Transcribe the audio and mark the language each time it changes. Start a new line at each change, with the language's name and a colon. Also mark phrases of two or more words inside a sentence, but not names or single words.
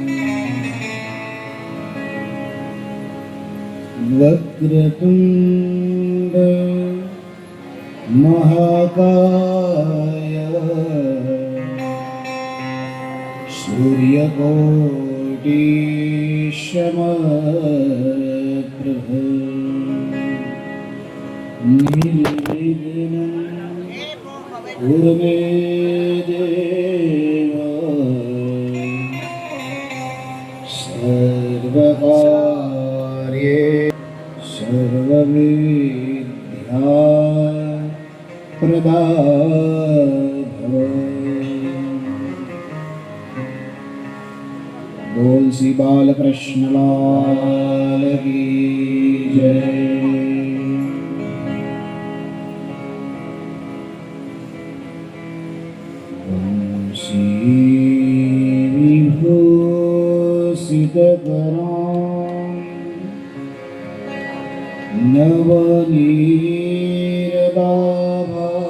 Sanskrit: वक्रतुण्ड महाकाय सूर्यकोटि समप्रभ निर्विघ्नं कुरु मे देव सर्वकार्ये सर्वविद्या प्रदा
Hindi: बोल श्री बालकृष्ण लाल की जय।
Sanskrit: वंशी विभूषितकरां नवनीरदाभा